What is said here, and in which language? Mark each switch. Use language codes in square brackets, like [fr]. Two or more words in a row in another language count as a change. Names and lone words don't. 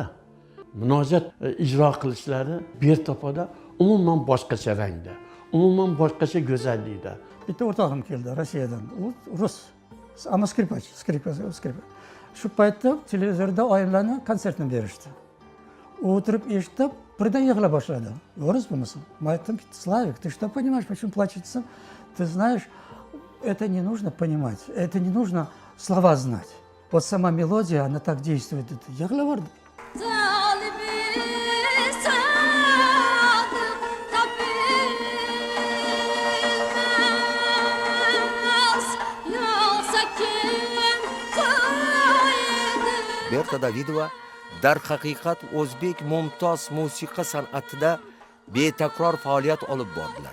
[uz] Munojat ijro qilishlari Berta opada umuman boshqacha rangda, umuman boshqacha go'zallikda. Bitta o'rtog'im keldi Rossiyadan. U rus, ammo skripach. Shu paytda televizorda oyimlarni konsertini berishdi. U o'tirib eshitib, birdan yig'la boshladi. Rus bo'lmasin. Men aytdim, [ru] Slavik, ты что понимаешь, почему плачется? Ты знаешь, это не нужно понимать, это не нужно слова знать. Вот сама мелодия, она так действует. [uz] Yig'la bordi. Berta Davidova darhaqiqat o'zbek mumtoz musiqa san'atida betakror faoliyat olib bordilar.